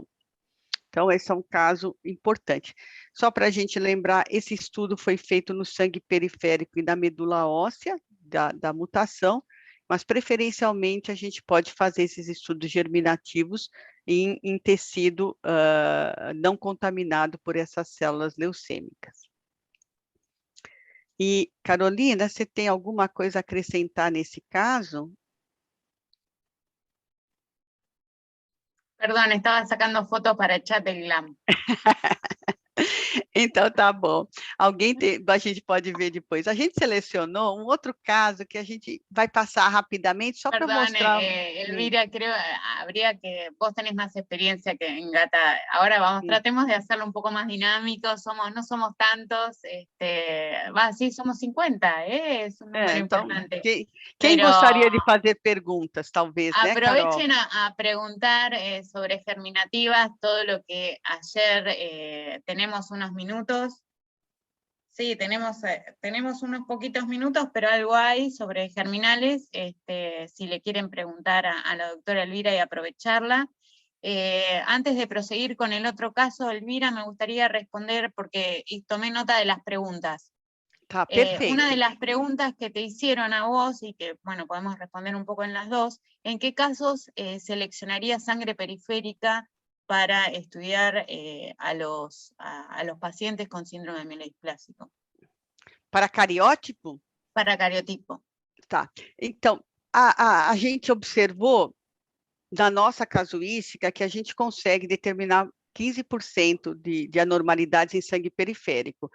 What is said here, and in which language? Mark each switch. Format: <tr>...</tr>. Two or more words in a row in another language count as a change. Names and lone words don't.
<pt>Então, esse é um caso importante. Só para a gente lembrar, esse estudo foi feito no sangue periférico e na medula óssea da mutação, mas preferencialmente a gente pode fazer esses estudos germinativos em tecido não contaminado por essas células leucêmicas. E, Carolina, você tem alguma coisa a acrescentar nesse caso?</pt> <es>Perdón, estaba sacando fotos para el chat del GLAM.</es> <pt>Então, tá bom. A gente pode ver depois. A gente selecionou um outro caso que a gente vai passar rapidamente, só para</pt> <es>Perdón,</es> <pt>mostrar.</pt> <es>Elvira, creo habría que, vos tenés más experiencia que en Gata. Ahora vamos, tratemos de hacerlo un poco más dinámico, no somos tantos, sí, somos 50, es un número</es> <pt>Então,</pt> <es>importante.</es> <pt>quem gostaria de fazer perguntas, talvez, né, Carol?</pt> <es>Aprovechen a preguntar sobre germinativas, todo lo que ayer tenemos unos minutos. Sí, tenemos unos poquitos minutos, pero algo hay sobre germinales, si le quieren preguntar a la doctora Elvira y aprovecharla. Antes de proseguir con el otro caso, Elvira, me gustaría responder, porque tomé nota de las preguntas.</es> <pt>Tá, perfeito.</pt> <es>Una de las preguntas que te hicieron a vos, y que, bueno, podemos responder un poco en las dos, ¿en qué casos seleccionaría sangre periférica para estudiar a los pacientes con síndrome mielodisplásico?</es> <pt>Para cariótipo?</pt> <es>Para cariotipo.</es> <pt>Tá. Então, a gente observou, na nossa casuística, que a gente consegue determinar 15% de anormalidades em sangue periférico.</pt>